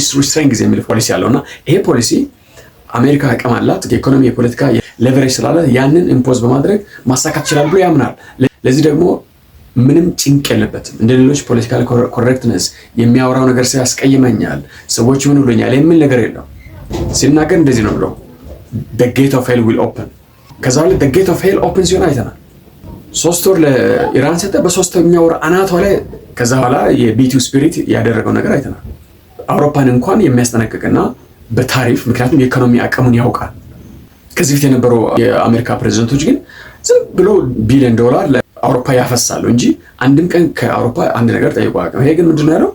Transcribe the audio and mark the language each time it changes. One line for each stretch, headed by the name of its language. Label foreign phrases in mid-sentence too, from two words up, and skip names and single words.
Amharic: ሪስትሬንግዝ የሚል ፖሊሲ ያለውና ይሄ ፖሊሲ አሜሪካ አቅም አላት፣ የኢኮኖሚ የፖለቲካ ሌቨሬጅ ስላለ ያንን ኢምፖዝ በማድረግ ማሳካት ይችላል ብሎ ያምናል። ለዚህ ደግሞ ምንም ጭንቅ የለበትም። እንደ ሌሎች
English: political correctness
Amharic: የሚያወራው ነገር ያስቀይመኛል፣ ሰዎች ምን ብሎኛል የሚል ነገር የለው። ሲናገር እንደዚህ ነው ብለው
English: the gate of hell will open።
Amharic: ከዛ በኋላ
English: the gate of hell open
Amharic: ሲሆን አይተናል። 3 ወር ለኢራን ሰጠ፣ በ3ኛው ወር አናቷ ላይ ከዛ በኋላ የቢቲው ስፒሪት ያደረገው ነገር አይተናል። አውሮፓን እንኳን የሚያስጠነቅቅና በታሪፍ ምክንያቱም የኢኮኖሚ አቅሙን ያውቃል። ከዚህ ፊት የነበሩ የአሜሪካ ፕሬዚደንቶች ግን ዝም ብሎ $1 ቢሊዮን ለአውሮፓ ያፈሳሉ እንጂ አንድም ቀን ከአውሮፓ አንድ ነገር ጠይቆ አያውቅም። ይሄ ግን ምንድነው ያለው?